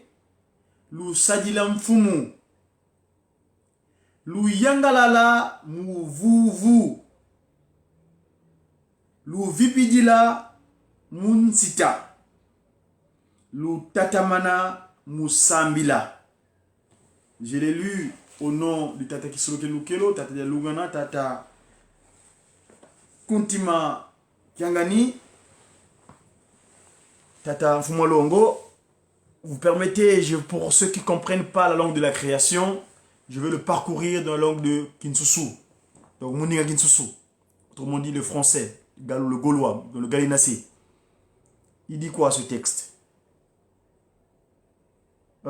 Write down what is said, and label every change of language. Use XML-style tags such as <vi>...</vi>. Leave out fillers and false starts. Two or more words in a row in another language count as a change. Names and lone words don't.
<kg>Lusadila mfumu. Luyangalala muvuvu. Luvipidila munsita. Lutatamana musambila.</kg> <fr>Je l'ai lu au nom du Tata Kisolokele Lukelo, Tata de Lungana, Tata Kuntima Kiangani, Tata Fumolongo. Vous permettez, pour ceux qui ne comprennent pas la langue de la création, je vais le parcourir dans la langue de Kinsusu. Donc, Moninga Kinsusu. Autrement dit, le français, le gaulois, dans le galinacé. Il dit quoi ce texte?</fr>